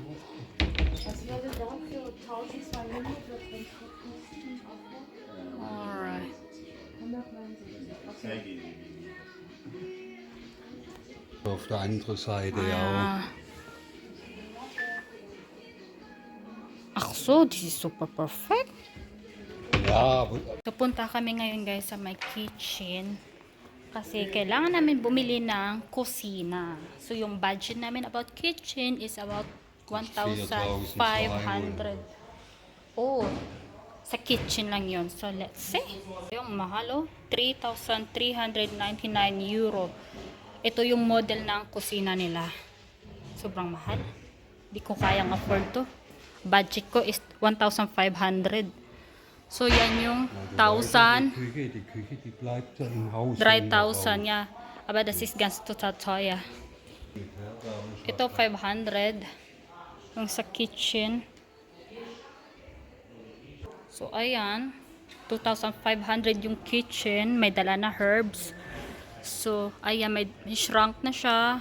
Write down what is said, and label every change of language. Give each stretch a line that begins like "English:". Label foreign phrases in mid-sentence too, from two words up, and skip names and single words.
German: Was würde dafür 1200 kosten?
English: alright. 179. Okay.
German: Auf der anderen Seite auch. Ah. Ach so,
English: this is super perfect.
German: Ja, aber
Filipino: So, punta kami ngayon guys sa
English: my kitchen.
Filipino: Kasi kailangan namin bumili ng kusina. So, yung budget namin
English: about kitchen is about
Filipino: 1,500. Oh, sa kitchen lang yon. So, let's see. Yung mahal, oh. 3,399 euro. Ito yung model ng kusina nila. Sobrang mahal. Di ko kayang afford to. Budget ko is 1,500. So, yan yung 1,000.
German: Die Küche, die bleibt ja im Haus. 3,000 ja. Aber das ist ganz total teuer.
Filipino: Ito 500 yung sa kitchen. So ayan, 2,500 yung kitchen, may dala na herbs. So ayan, may shrunk na siya.